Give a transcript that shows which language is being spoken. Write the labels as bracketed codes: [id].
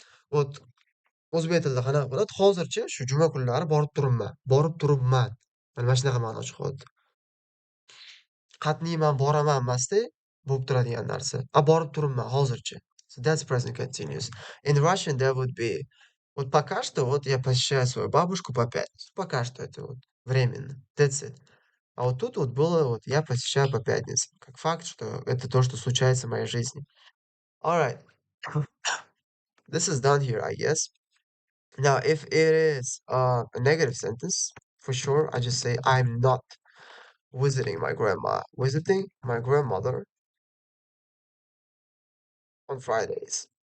[uz] Вот o'zbek tilida qanaqa bo'ladi? Hozircha shu juma kunlari borib turibman. Mana shunaqa ma'no chiqyapti. Qatniyman, boraman emasda bo'lib turadigan narsa. Borib turibman hozircha. [en] So that's present continuous. In Russian that would be [ru] вот пока что вот я посещаю свою бабушку по пятницам. Пока что это вот временно. [en] That's it. [ru] А вот тут вот было вот я посещаю по пятницам. Как факт, что это то, что случается в моей жизни. [en] Alright. This is done here, I guess. Now, if it is a negative sentence, for sure, I just say I'm not visiting my grandma. Visiting my grandmother on Fridays.